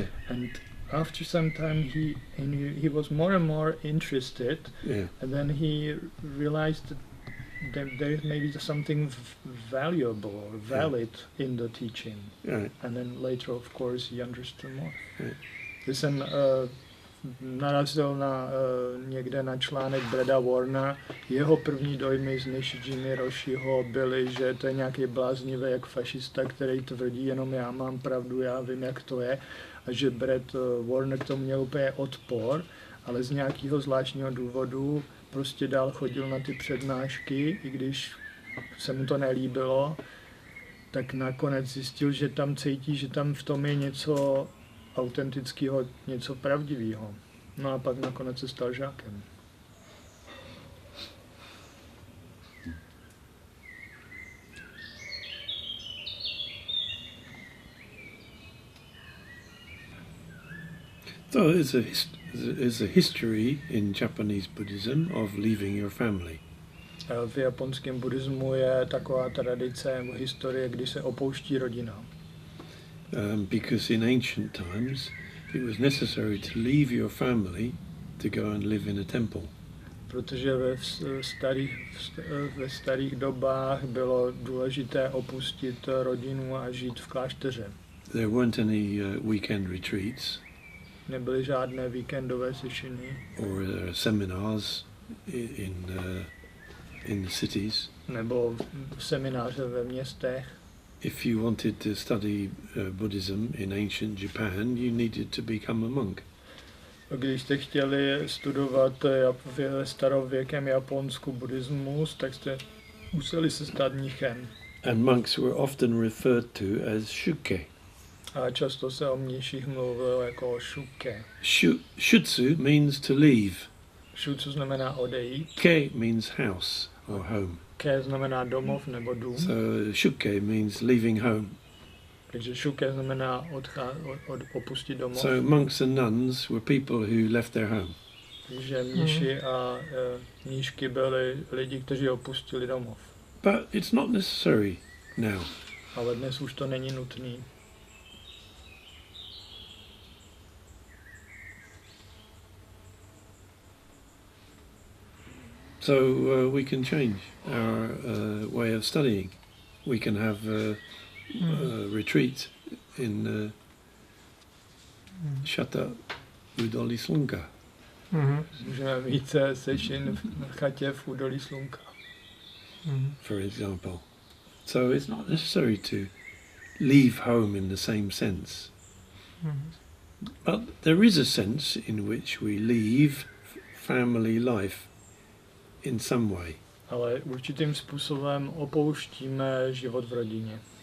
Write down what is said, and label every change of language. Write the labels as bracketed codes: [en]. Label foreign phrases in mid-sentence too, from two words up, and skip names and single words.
[en] And after some time, he was more and more interested. Yeah. And then he realized that there is maybe something valuable or valid in the teaching. Right. And then later, of course, he understood more. Right. [cs] Když jsem narazil někde na článek Brada Warna, jeho první dojmy z Nishijimy Roshiho byly, že to je nějaký bláznivý jak fašista, který tvrdí jenom já mám pravdu, já vím, jak to je. A že Brad Warner k tomu měl úplně odpor, ale z nějakého zvláštního důvodu prostě dál chodil na ty přednášky, i když se mu to nelíbilo, tak nakonec zjistil, že tam cítí, že tam v tom je něco autentického, něco pravdivého. No a pak nakonec se stal žákem. [en] So there's a history in Japanese Buddhism of leaving your family. [cs] V japonském buddhismu je taková tradice nebo historie, kdy se opouští rodina. [en] Because in ancient times it was necessary to leave your family to go and live in a temple. [cs] Protože ve starých dobách bylo důležité opustit rodinu a žít v klášteře. [en] There weren't any weekend retreats. [cs] Nebyly žádné víkendové sešiny. [en] Or seminars. in the cities. [cs] Nebo semináře ve městech. [en] If you wanted to study Buddhism in ancient Japan, you needed to become a monk. [cs] Když jste chtěli studovat v starověkém Japonsku buddhismus, tak jste museli se stát mnichem. [en] And monks were often referred to as shuke. [cs] A často se o mniších mluvilo jako o shuke. [en] Shutsu means to leave. [cs] Shutsu znamená odejít. [en] Ke means house or home. [cs] Ke znamená domov nebo dům. [en] So shuke means leaving home. [cs] Takže shuke znamená opustit domov. [en] So monks and nuns were people who left their home. [cs] Takže mniši a mníšky byli lidi, kteří opustili domov. [en] But it's not necessary now. [cs] Ale dnes už to není nutný. [en] So we can change our way of studying. We can have retreat in Shata Udoli Slunka. [cs] Můžeme mít session na chatě v údolí Slunka. [en] For example. So it's not necessary to leave home in the same sense. But there is a sense in which we leave family life in some way. [cs] Ale určitým způsobem opouštíme život v rodině.